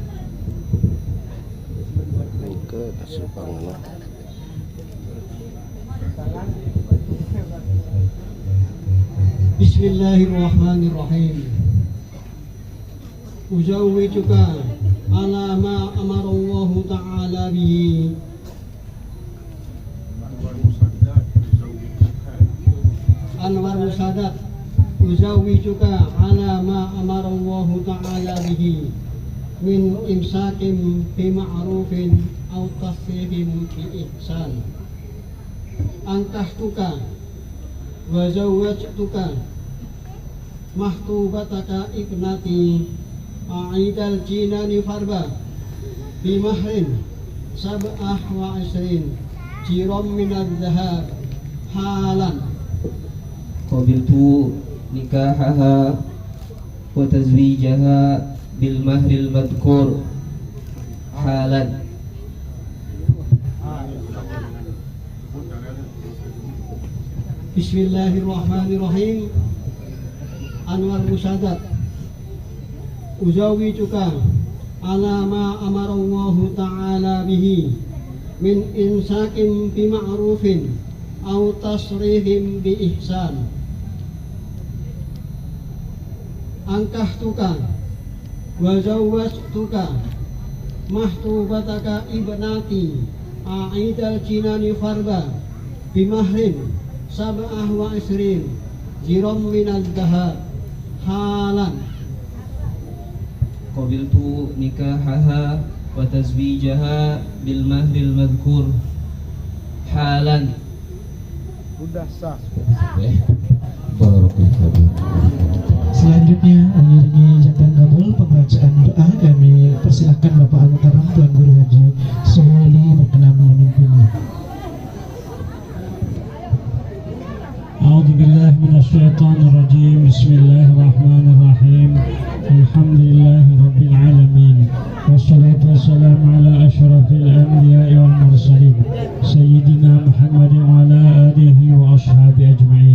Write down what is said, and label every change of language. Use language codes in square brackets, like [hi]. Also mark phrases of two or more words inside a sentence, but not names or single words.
[ar] بسم الله الرحمن الرحيم. أزوجك على ما أمر الله تعالى به. Anwar Musaddad أزوجك على ما أمر الله تعالى به من إمساك بمعروف أو تسريح بإحسان. أنكحتك وزوجتك مخطوبتك ابنتي a'idal jinani farba بمهر سبعة وعشرين جرام من الذهب حالا. قبلت نكاحها وتزويجها بالمهر المذكور حالا. بسم الله الرحمن الرحيم. Anwar Musadat. أزوجك على ما أمر الله تعالى به من إمساك بمعروف أو تسريح بإحسان. أنكحتك وزوجتك مخطوبتك ابنتي a'idal jinani farba بمهر سبعة وعشرين جرام من الذهب حالا. قبلت نكاحها وتزويجها بالمهر المذكور حالا. [id] Sudah sah. [ar] بارك الله. [id] Selanjutnya mengiringi ijabah kabul pembacaan doa, kami persilakan Bapak Al-Mukarram Tuan Guru Haji Suhaili berkenan memimpinnya. [ar] أعوذ بالله من الشيطان الرجيم بسم الله الرحمن الرحيم الحمد لله رب العالمين والصلاة والسلام على أشرف الأنبياء والمرسلين سيدنا محمد وعلى آله وأصحابه أجمعين.